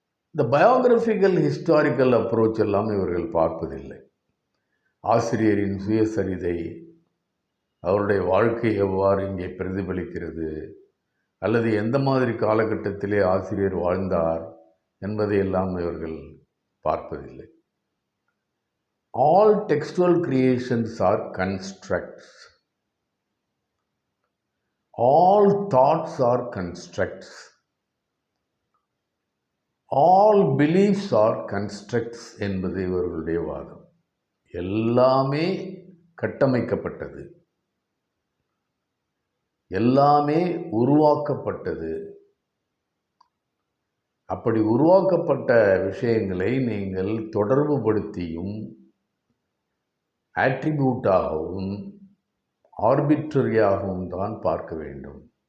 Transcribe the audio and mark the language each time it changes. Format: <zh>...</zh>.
<ta>இந்த biographical historical approach எல்லாம் இவர்கள் பார்ப்பதில்லை. ஆசிரியரின் சுயசரிதை, அவருடைய வாழ்க்கை எவ்வாறு இங்கே பிரதிபலிக்கிறது, அல்லது எந்த மாதிரி காலகட்டத்திலே ஆசிரியர் வாழ்ந்தார் என்பதையெல்லாம் இவர்கள் பார்ப்பதில்லை.</ta> <en>All textual creations are constructs. All thoughts are constructs. All beliefs are constructs</en> <ta>என்பது இவர்களுடைய வாதம். எல்லாமே கட்டமைக்கப்பட்டது, எல்லாமே உருவாக்கப்பட்டது. அப்படி உருவாக்கப்பட்ட விஷயங்களை நீங்கள் தொடர்புபடுத்தியும் ஆட்ரிபியூட்டாகவும் ஆர்பிட்ரரியாகவும் தான் பார்க்க வேண்டும்.</ta>